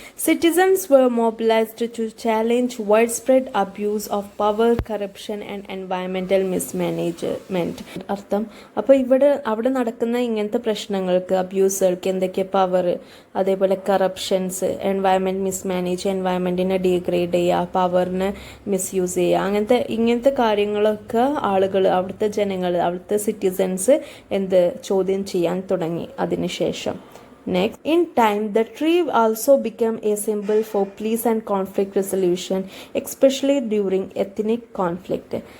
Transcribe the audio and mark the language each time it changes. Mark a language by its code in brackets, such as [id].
[en] Citizens were mobilized to challenge widespread abuse of power, corruption and environmental mismanagement. [ml] അർത്ഥം അപ്പോൾ അവിടെ നടക്കുന്ന ഇങ്ങനത്തെ പ്രശ്നങ്ങൾക്ക്, അബ്യൂസുകൾക്ക് എന്തൊക്കെയാണ്? പവർ, അതേപോലെ കറപ്ഷൻസ്, എൻവയൺമെൻറ്റ് മിസ്മാനേജ്, എൻവയൺമെൻറ്റിനെ ഡീഗ്രേഡ് ചെയ്യുക, പവറിനെ മിസ്യൂസ് ചെയ്യുക, ഇങ്ങനത്തെ കാര്യങ്ങളൊക്കെ ആളുകൾ, അവിടുത്തെ ജനങ്ങൾ, അവിടുത്തെ സിറ്റിസൺസ് ചോദ്യം ചെയ്യാൻ തുടങ്ങി അതിനുശേഷം. [en] Next, in time, the tree also became a symbol for peace and conflict resolution, especially during ethnic conflict.